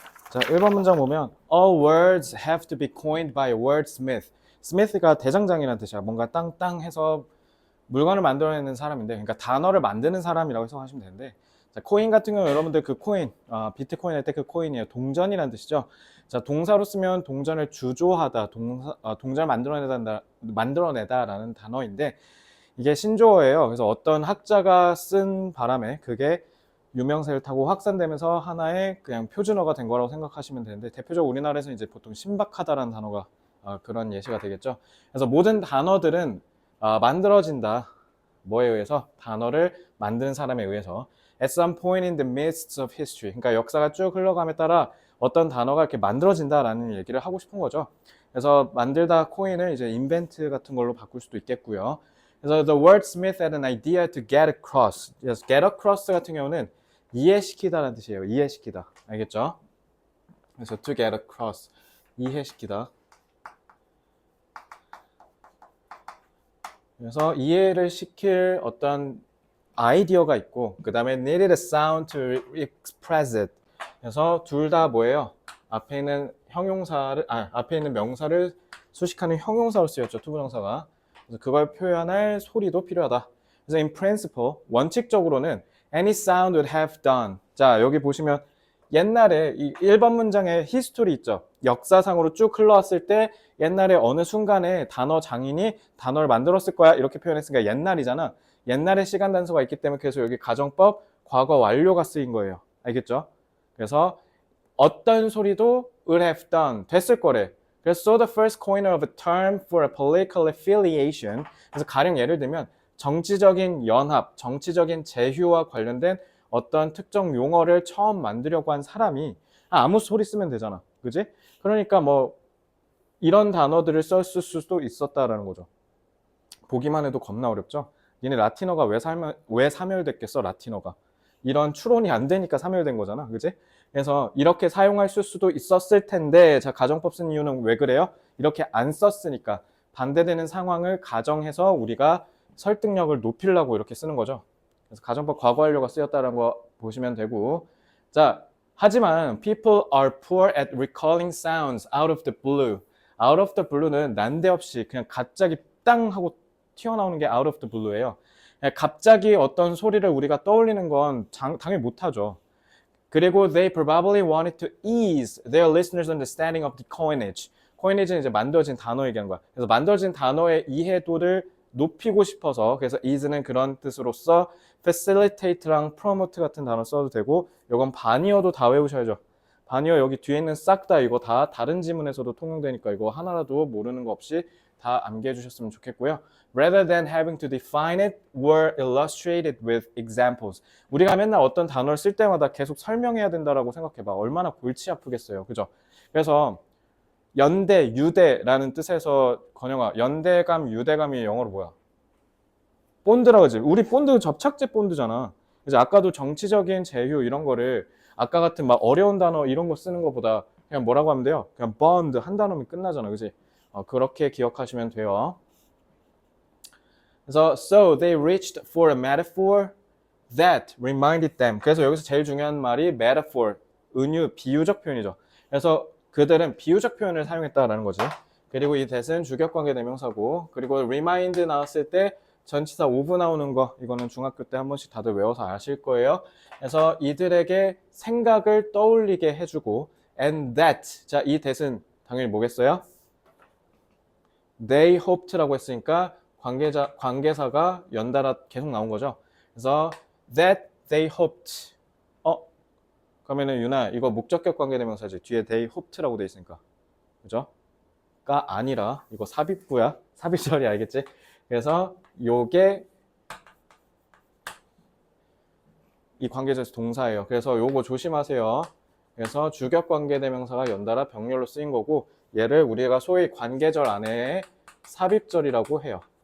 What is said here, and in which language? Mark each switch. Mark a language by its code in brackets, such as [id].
[ko] 자, 1번 문장 보면 [en] All words have to be coined by a wordsmith. [ko] 스미스가 대장장이라는 뜻이야. 뭔가 땅땅해서 물건을 만들어내는 사람인데, 그러니까 단어를 만드는 사람이라고 해석하시면 되는데, 자, 코인 같은 경우 여러분들 그 코인, 비트코인 할 때 그 코인이에요. 동전이라는 뜻이죠. 자, 동사로 쓰면 동전을 주조하다, 동전을 만들어내다라는 단어인데, 이게 신조어예요. 그래서 어떤 학자가 쓴 바람에 그게 유명세를 타고 확산되면서 하나의 그냥 표준어가 된 거라고 생각하시면 되는데, 대표적으로 우리나라에서 이제 보통 신박하다라는 단어가 그런 예시가 되겠죠. 그래서 모든 단어들은 만들어진다. 뭐에 의해서? 단어를 만드는 사람에 의해서. [en] At some point in the midst of history. [ko] 그러니까 역사가 쭉 흘러감에 따라 어떤 단어가 이렇게 만들어진다라는 얘기를 하고 싶은 거죠. 그래서 만들다 코인을 이제 [en] invent [ko] 같은 걸로 바꿀 수도 있겠고요. 그래서 [en] the wordsmith had an idea to get across. [ko] Yes, [en] get across [ko] 같은 경우는 이해시키다라는 뜻이에요. 이해시키다. 알겠죠? 그래서 [en] to get across. [ko] 이해시키다. 그래서 이해를 시킬 어떤 아이디어가 있고, 그 다음에 [en] needed a sound to express it. [ko] 그래서 둘 다 뭐예요? 앞에 있는 앞에 있는 명사를 수식하는 형용사로 쓰였죠. 투부정사가. 그래서 그걸 표현할 소리도 필요하다. 그래서 [en] in principle, [ko] 원칙적으로는 [en] any sound would have done. [ko] 자, 여기 보시면 옛날에 이 1번 문장에 히스토리 있죠. 역사상으로 쭉 흘러왔을 때 옛날에 어느 순간에 단어 장인이 단어를 만들었을 거야 이렇게 표현했으니까 옛날이잖아. 옛날에 시간 단서가 있기 때문에 그래서 여기 가정법 과거 완료가 쓰인 거예요. 알겠죠? 그래서 어떤 소리도 [en] would have done [ko] 됐을 거래. 그래서 [en] so the first coiner of a term for a political affiliation. [ko] 그래서 가령 예를 들면 정치적인 연합, 정치적인 제휴와 관련된 어떤 특정 용어를 처음 만들려고 한 사람이 아무 소리 쓰면 되잖아. 그지? 그러니까 뭐 이런 단어들을 썼을 수도 있었다라는 거죠. 보기만 해도 겁나 어렵죠? 니네 라틴어가 왜 사멸됐겠어, 라틴어가. 이런 추론이 안 되니까 사멸된 거잖아. 그지? 그래서 이렇게 사용할 수도 있었을 텐데, 자, 가정법 쓴 이유는 왜 그래요? 이렇게 안 썼으니까. 반대되는 상황을 가정해서 우리가 설득력을 높이려고 이렇게 쓰는 거죠. 그래서 가정법 과거 완료가 쓰였다는 거 보시면 되고. 자, 하지만 [en] people are poor at recalling sounds out of the blue. out of the blue는 [ko] 난데없이 그냥 갑자기 땅 하고 튀어나오는 게 [en] out of the blue예요. [ko] 갑자기 어떤 소리를 우리가 떠올리는 건 당연히 못하죠. 그리고 [en] they probably wanted to ease their listeners' understanding of the coinage. [ko] coinage는 이제 만들어진 단어 얘기하는 거야. 그래서 만들어진 단어의 이해도를 높이고 싶어서, 그래서 ease는 그런 뜻으로서 [en] facilitate랑 promote [ko] 같은 단어 써도 되고, 이건 반이어도 다 외우셔야죠. 반이어 여기 뒤에 있는 싹 다 이거 다 다른 지문에서도 통용되니까 이거 하나라도 모르는 거 없이 다 암기해 주셨으면 좋겠고요. [en] Rather than having to define it, were illustrated with examples. [ko] 우리가 맨날 어떤 단어를 쓸 때마다 계속 설명해야 된다라고 생각해봐. 얼마나 골치 아프겠어요. 그죠? 그래서 연대, 유대라는 뜻에서 건영아, 연대감, 유대감이 영어로 뭐야? 본드라 그러지. 우리 본드 접착제 본드잖아. 그래서 아까도 정치적인 제휴 이런 거를 아까 같은 막 어려운 단어 이런 거 쓰는 것보다 그냥 뭐라고 하면 돼요? 그냥 [en] bond [ko] 한 단어면 끝나잖아. 그지? 그렇게 기억하시면 돼요. 그래서 [en] so they reached for a metaphor that reminded them. [ko] 그래서 여기서 제일 중요한 말이 [en] metaphor, [ko] 은유, 비유적 표현이죠. 그래서 그들은 비유적 표현을 사용했다라는 거지. 그리고 이 that은 주격관계 대명사고, 그리고 remind 나왔을 때 전치사 of 나오는 거, 이거는 중학교 때 한 번씩 다들 외워서 아실 거예요. 그래서 이들에게 생각을 떠올리게 해주고, [en] and that, [ko] 자, 이 that은 당연히 뭐겠어요? [en] They hoped라고 [ko] 했으니까 관계사가 연달아 계속 나온 거죠. 그래서 [en] that they hoped. [ko] 그러면은 유나 이거 목적격 관계대명사지. 뒤에 [en] they hoped라고 [ko] 돼 있으니까. 그죠? 가 아니라 이거 삽입구야. 삽입절이 알겠지? 그래서 요게 이 관계에서 동사예요. 그래서 요거 조심하세요. 그래서 주격 관계대명사가 연달아 병렬로 쓰인 거고, 얘를 우리가 소위 관계절 안에 삽입절이라고 해요.